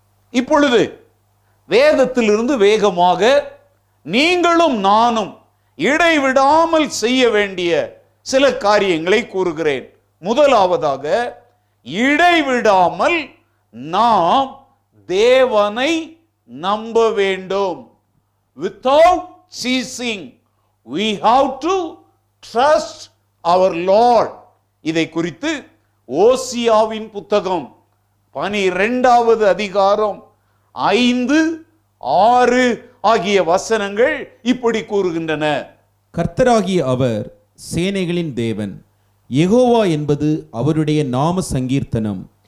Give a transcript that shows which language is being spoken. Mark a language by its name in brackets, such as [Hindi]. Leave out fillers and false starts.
[Tamil] இப்பொழுது வேதத்திலிருந்து வேகமாக நீங்களும் நானும் இடைவிடாமல் செய்ய வேண்டிய சில காரியங்களை கூறுகிறேன். முதலாவதாக, இடைவிடாமல் நாம் தேவனை நம்ப வேண்டும். [English] Without ceasing we have to trust our Lord. [Tamil] இதை குறித்து ஓசியாவின் புத்தகம் 12வது அதிகாரம் 5, 6 ஆகிய வசனங்கள் இப்படி கூறுகின்றன. கர்த்தராகிய அவர் சேனைகளின் தேவன், யெகோவா என்பது அவருடைய நாம சங்கீர்த்தனம்.